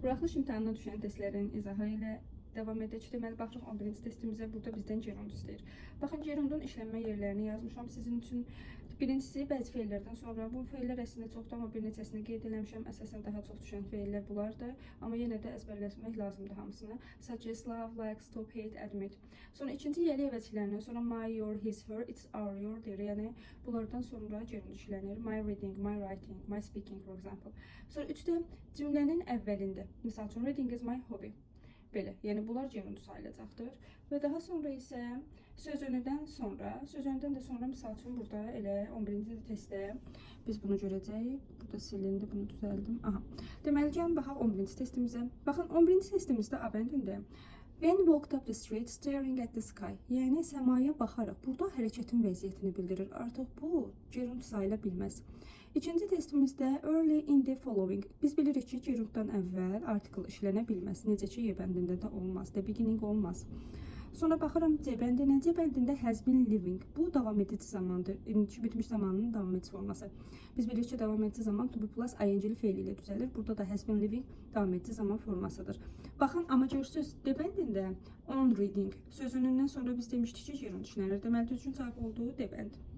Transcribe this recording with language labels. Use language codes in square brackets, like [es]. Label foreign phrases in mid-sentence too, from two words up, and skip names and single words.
[az] Buraxılış imtahanına düşən testlərin izahı ilə davam edək. Deməli, baxırıq 11-ci testimizə. Burada bizdən gerund istəyir. Baxın, gerundun işlənmə yerlərini yazmışam sizin üçün. Birincisi, bəzi feillərdən sonra bu feillər əslində çoxdur, amma bir neçəsini qeyd eləmişəm. Əsasən daha çox düşən feillər bunlardır. Amma yenə də əzbərləşmək lazımdır hamısını. [en] Suggest, love, like, stop, hate, admit. [az] Sonra ikinci yəli əvəzlərindən sonra [en] my, your, his, her, it's our, your [az] deyir. Yəni bunlardan sonra gerund işlənir. [en] My reading, my writing, my speaking, for example. [az] Sonra üçdə cümlənin əvvəlində. Məsəl üçün, [en] reading is my hobby. [az] Belə, yəni bunlar gerund sayılacaqdır. Və daha sonra isə sözünüdən də sonra misal üçün burada elə 11-ci testdə biz bunu görəcəyik. Burada silindi, bunu düzəldim. Aha. Deməli, gəlin baxaq 11-ci testimizə. Baxın, 11-ci testimizdə abendində [en] when walked up the street staring at the sky. [az] Yəni səmaya baxaraq burada hərəkətin vəziyyətini bildirir. Artıq bu gerund sayıla bilməz. İkinci testimizdə [en] early in the following. [az] Biz bilirik ki, gerunddan əvvəl article işlənə bilməz. Necə ki, Y bəndində də olmaz. [en] The beginning olmaz. [az] Sonra baxıram C bəndinə. C bəndində [en] has been living. [az] Bu davam edici zamandır. Bitmiş zamanının davam edici forması. Biz bilirik ki, davam edici zaman [en] to be [az] plus ing-li feil ilə düzəlir. Burada da [en] has been living [az] davam edici zaman formasıdır. Baxın, amma görürsünüz, D bəndində [en] on reading [az] sözünündən sonra biz demişdik ki, gerund işlənir. Deməli, düzgün cavab olduğu D bənd.